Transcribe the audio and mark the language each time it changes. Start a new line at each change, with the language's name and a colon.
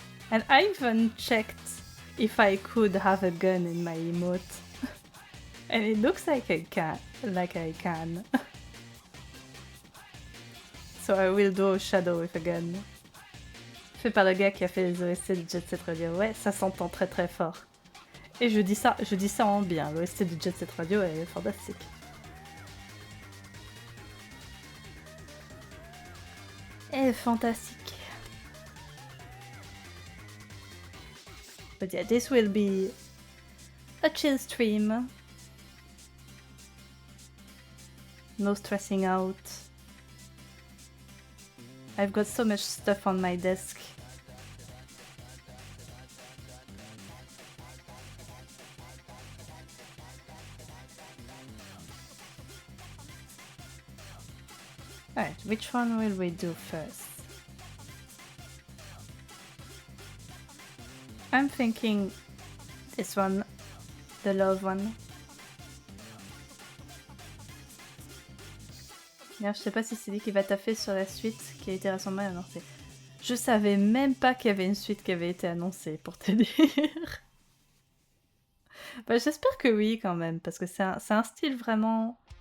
English: And I even checked if I could have a gun in my emote. And it looks like I can. So I will draw Shadow with a gun.
French: Fait par le gars qui a fait les OST de Jet Set Radio. Ouais, ça s'entend très très fort. Et je dis ça en bien. L'OST de Jet Set Radio est fantastique. Elle est fantastique.
English: But yeah, this will be a chill stream. No stressing out. I've got so much stuff on my desk. which one will we do first? I'm thinking this one, the love one.
French: D'ailleurs, je sais pas si c'est lui qui va taffer sur la suite qui a été récemment annoncée. Je savais même pas qu'il y avait une suite qui avait été annoncée, pour te dire. Bah, j'espère que oui, quand même, parce que c'est un style vraiment...